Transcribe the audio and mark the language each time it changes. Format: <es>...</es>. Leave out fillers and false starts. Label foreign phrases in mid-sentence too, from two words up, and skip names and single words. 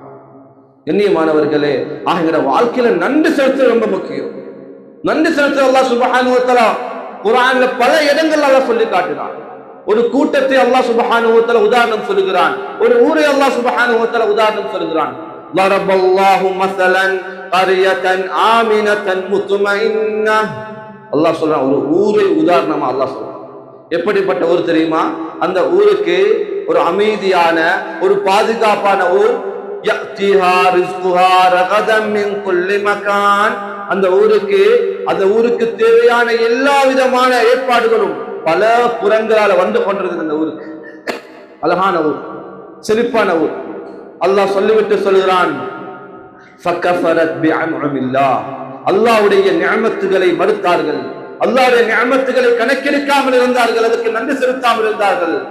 <ta>கண்ணியமானவர்களே, ஆகிற வாழ்க்கையில நன்றி செலுத்துவது ரொம்ப முக்கியம். நன்றி செலுத்த</ta> <ar>الله سبحانه و تعالى</ar> <ta>குர்ஆன்ல பல இடங்கள் அல்லாஹ் சொல்லி காட்டினான். ஒரு கூட்டத்தை</ta> <ar>الله سبحانه و تعالى</ar> <ta>உதாரணம் சொல்கிறான், ஒரு ஊரை</ta> <ar>الله سبحانه و تعالى</ar> <ta>உதாரணம் சொல்கிறான்.</ta> <ar>ضرب الله مثلا قرية آمنة مطمئنة,</ar> <ta>அல்லாஹ் சொல்றான் ஒரு ஊரை உதாரணமா அல்லாஹ் சொல்றான். எப்படிப்பட்ட ஊர் தெரியுமா? அந்த ஊருக்கு ஒரு அமைதியான, ஒரு பாதுகாப்பான ஊர்.</ta> <ar>يأتيها رزقها رغدا من كل مكان,</ar> <ta>அந்த ஊருக்கு தேவையான எல்லா விதமான ஏற்பாடுகளும் பல புறங்களால வந்து கொண்டிருந்தது அந்த ஊருக்கு. அழகான ஊர், செழிப்பான ஊர். அல்லாஹ் சொல்லிவிட்டு சொல்கிறான், அல்லாஹ்வுடைய நிஅமத்துகளை மறுத்தார்கள், அல்லாஹ்வுடைய நிஅமத்துகளை கணக்கெடுக்காமல் இருந்தார்கள், அதுக்கு நன்றி செலுத்தாமல் இருந்தார்கள்.</ta>